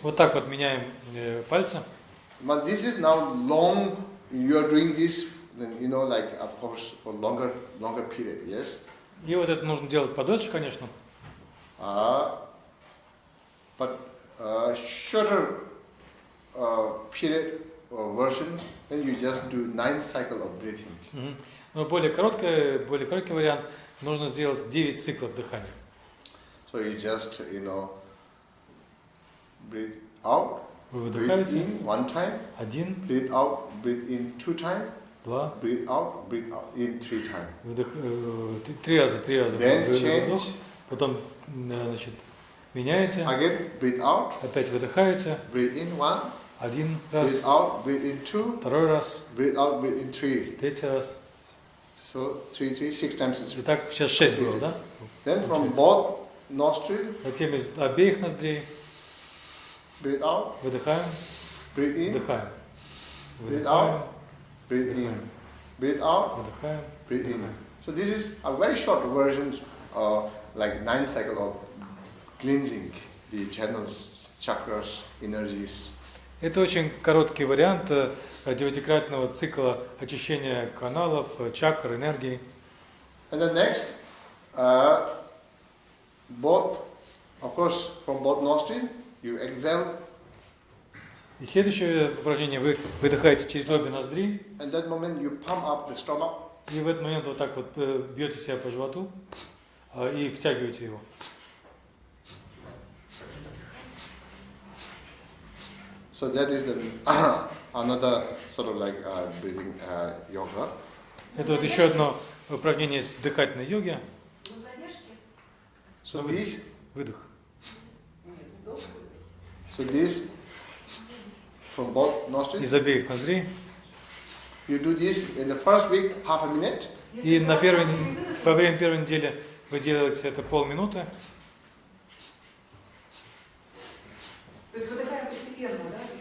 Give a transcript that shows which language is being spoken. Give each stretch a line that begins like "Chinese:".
Russian: вот так вот меняем пальцы.
English: But this is now long. You are doing this, like of course for longer period. Yes.
Russian: И вот это нужно делать подольше, конечно.
English: But shorter period or version, then you just do 9 cycle of breathing.
Russian: Но более короткий вариант, нужно сделать 9 циклов дыхания.
English: So you just, breathe out,
Russian: Вы
English: breathe
Russian: выдыхаете,
English: in 1 time, 1, breathe out, breathe in 2 times, 2, breathe out in 3 times.
Russian: 3 раза,
English: Then
Russian: выдох,
English: change,
Russian: потом, значит, меняете,
English: again breathe out,
Russian: опять выдыхаете,
English: breathe in 1, 1 breathe
Russian: раз,
English: out, breathe in 2,
Russian: 2 раз,
English: breathe out, breathe in 3.
Russian: 3 раз.
English: So 6 times is
Russian: Итак, сейчас 6 было, да?
English: Then from both nostrils,
Russian: Затем из обеих ноздрей
English: breathe out,
Russian: выдыхаем,
English: breathe in,
Russian: вдыхаем.
English: breathe
Russian: Выдыхаем,
English: out, breathe in, breathe out,
Russian: выдыхаем.
English: breathe in. So this is a very short version, like 9 cycle of cleansing the channels, chakras, energies.
Russian: Это очень короткий вариант 9-кратного цикла очищения каналов, чакр, энергии.
English: And then next, both, of course, from both nostrils, you exhale.
Russian: И следующее упражнение, вы выдыхаете через обе ноздри,
English: And that moment you pump up the stomach.
Russian: и в этот момент вот так вот бьете себя по животу и втягиваете его.
English: So that is the another sort of like breathing yoga.
Russian: Это вот еще одно упражнение с дыхательной йоги.
English: So this,
Russian: Выдох.
English: so this from both nostrils.
Russian: Из обеих ноздрей.
English: You do this in the first week, half a minute.
Russian: И во время первой недели вы делаете это полминуты. То есть выдыхаем постепенно, да?